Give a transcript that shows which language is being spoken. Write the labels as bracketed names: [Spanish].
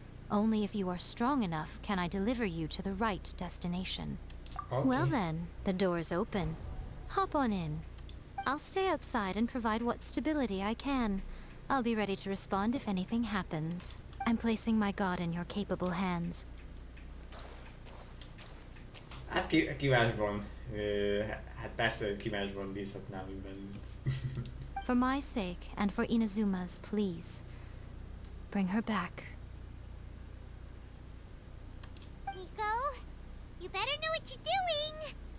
[English] Only if you are strong enough can I deliver you to the right destination. Okay. Well then, the door is open. Hop on in. I'll stay outside and provide what stability I can. I'll be ready to respond if anything happens. I'm placing my god in your capable hands. [Hungarian] Hát ki másban. Hát persze, hogy ki másban bízhatnám így bennünk. [English] For my sake and for Inazuma's, please. Bring her back. Nico, you better know what you're doing.